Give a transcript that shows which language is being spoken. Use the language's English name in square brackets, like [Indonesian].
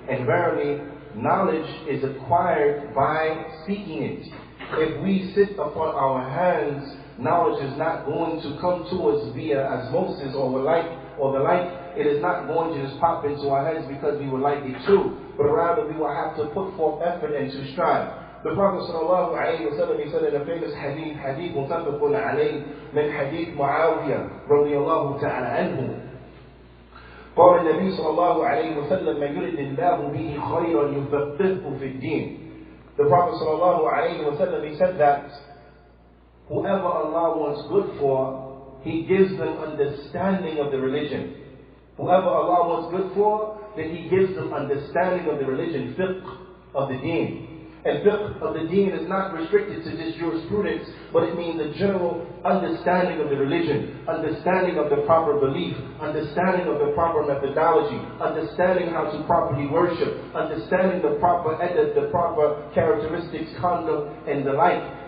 [English] And verily, knowledge is acquired by seeking it. If we sit upon our hands, knowledge is not going to come to us via osmosis or the like. It is not going to just pop into our heads because we would like it to, but rather we will have to put forth effort and to strive. The Prophet ﷺ, he said in a famous hadith [Arabic] مُتَفَقٌ عَلَيْهِ من حديث معاوية رضي الله تعالى عنه. قال النبي صلى الله عليه وسلم من يرد الله به خيرا يفقهه في الدين. [English] The Prophet [Arabic] صلى الله عليه وسلم, [English] he said that whoever Allah wants good for, He gives them understanding of the religion. Whoever Allah wants good for, then He gives them understanding of the religion, fiqh of the deen. And fiqh of the deen is not restricted to just jurisprudence, but it means a general understanding of the religion, understanding of the proper belief, understanding of the proper methodology, understanding how to properly worship, understanding the proper adab, the proper characteristics, conduct, and the like.